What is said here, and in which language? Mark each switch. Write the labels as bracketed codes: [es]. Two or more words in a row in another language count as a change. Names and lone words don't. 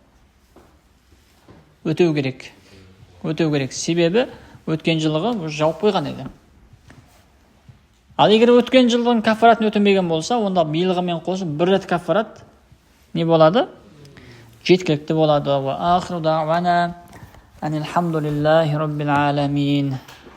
[kk] Өтеу керек. Себебі өткен жылғы жауып қойған еді. Ал егер өткен жылдың кафаратын өтемеген болса, онда биылғымен қосып бір рет кафарат не болады? Жеткілікті болады. [ar] وآخر دعوانا أن الحمد لله رب العالمين.